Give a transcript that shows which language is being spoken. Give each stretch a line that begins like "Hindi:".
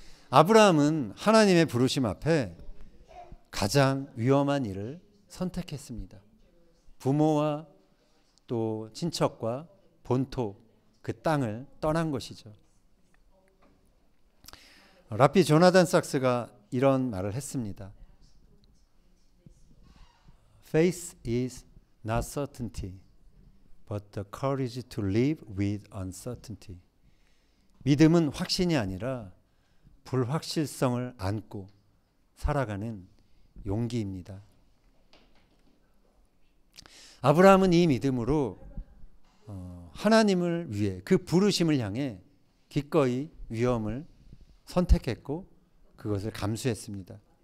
Korean: 아브라함은 하나님의 부르심 앞에 가장 위험한 일을 선택했습니다. 부모와 또 친척과 본토, 그 땅을 떠난 것이죠. 랍비 조나단 삭스가 이런 말을 했습니다.
English: Faith is not certainty, but the courage to live with uncertainty.
Korean: 믿음은 확신이 아니라 불확실성을 안고 살아가는 용기입니다. 아브라함은 이 믿음으로 하나님을 위해 그 부르심을 향해 기꺼이 위험을 선택했고 그것을 감수했습니다.